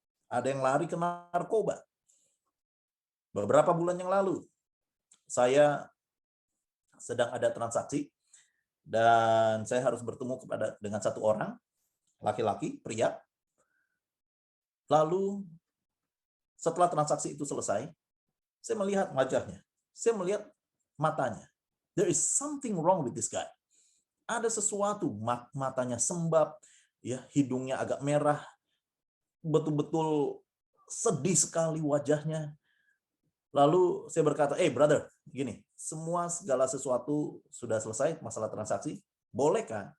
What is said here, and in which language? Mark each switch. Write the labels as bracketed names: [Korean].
[Indonesian] Ada yang lari ke narkoba. Beberapa bulan yang lalu, saya sedang ada transaksi dan saya harus bertemu dengan satu orang, laki-laki, pria. Lalu setelah transaksi itu selesai, saya melihat wajahnya, saya melihat matanya. [English] There is something wrong with this guy. [Indonesian] Ada sesuatu, matanya sembab, ya, hidungnya agak merah, betul-betul sedih sekali wajahnya. Lalu saya berkata, brother, gini, segala sesuatu sudah selesai, masalah transaksi, bolehkah?